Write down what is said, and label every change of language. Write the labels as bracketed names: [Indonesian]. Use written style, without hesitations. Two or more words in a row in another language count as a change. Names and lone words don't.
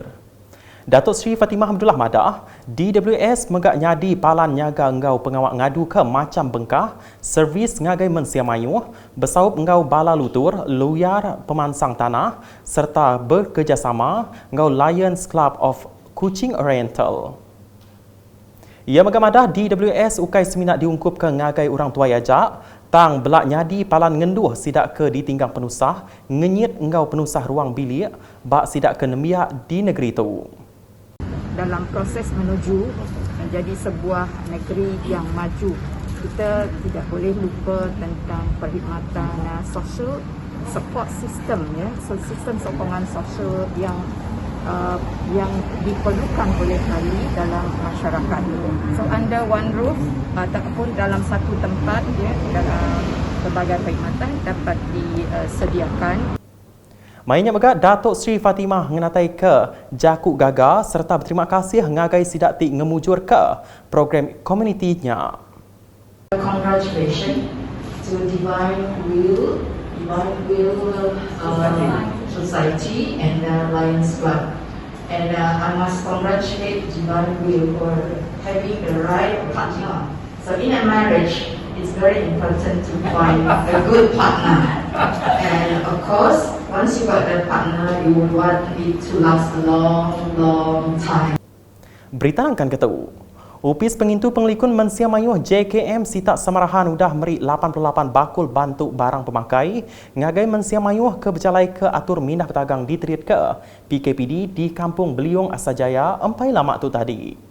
[Iban] Datuk Sri Fatimah Abdullah madah, DWS megak nyadi palan nyaga engkau pengawak ngadu ke macam bengkah, servis ngagai mensia mayuh, bersaup engkau bala lutur, luyar pemansang tanah, serta bekerjasama engkau Lions Club of Kuching Oriental. Ia megamadah DWS ukai seminat diungkup ke ngagai orang tua ajak, tang belak nyadi palan ngenduh sidak ke ditinggang penusah, ngenyit engau penusah ruang bilik, bak sidak ke nemiak di negeri itu. [Malay] Dalam proses menuju menjadi sebuah negeri yang maju, kita tidak boleh lupa tentang perkhidmatan sosial, [English] support system, [Malay] ya, sistem sokongan sosial yang diperlukan oleh ahli dalam masyarakat. [English] So under one roof [Malay] ataupun dalam satu tempat, ya, dalam berbagai perkhidmatan dapat disediakan. [Iban] Mainnya megak Datuk Sri Fatimah ngenatai ke Jakuk Gaga serta berterima kasih ngagai sidak ti ngemujur ke program komunitinya. [English] Congratulations to Divine Will Society and Lions Club. And I must congratulate Divine Will for having the right partner. So in a marriage, it's very important to find a good partner. And of course, once you got that partner, you would want it to last a long time. [Malay] Berita akan ketemu. [Iban] Upis Pengintu Pengelikun Mensia Mayuh JKM Sitak Samarahan udah meri 88 bakul bantu barang pemakai ngagai Mensia Mayuh ke berjalai ke atur mindah petagang diterit ke PKPD di Kampung Beliung Asajaya empai lama tu tadi.